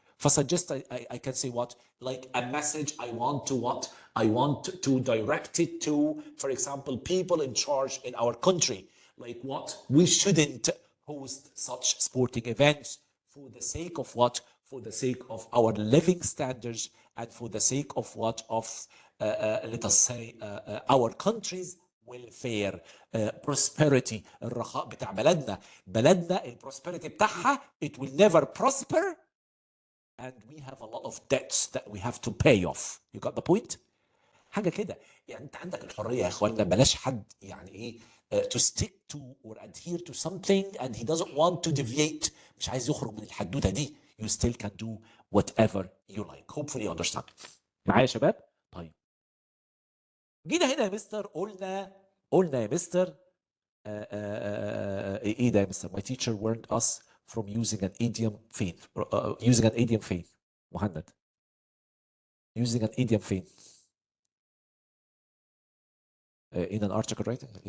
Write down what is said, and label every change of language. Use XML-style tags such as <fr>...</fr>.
<en>For suggest I can say what like a message I want to what I want to direct it to, for example, people in charge in our country, like what we shouldn't host such sporting events for the sake of what, for the sake of our living standards and for the sake of what of let us say our country's welfare, prosperity.</en> <ar>الرخاء بتاع بلدنا البروسبريتي بتاعها</ar> <en>it will never prosper and we have a lot of debts that we have to pay off. You got the point?</en> <ar>حاجه كده يعني انت عندك الحريه يا اخوانا، بلاش حد يعني ايه</ar> <en>to stick to or adhere to something and he doesn't want to deviate،</en> <ar>مش عايز يخرج من الحدوته دي.</ar> <en>You still can do whatever you like. Hopefully you understand.</en> <ar>معايا يا شباب؟ طيب جينا هنا يا مستر قلنا يا مستر ايه ده يا مستر؟</ar> <en>My teacher warned us from using an idiom</en> <ar>فين؟</ar> <en>using an idiom</en> <ar>فين؟ مهند using an idiom فين؟</ar> <en>in an article writing.</en>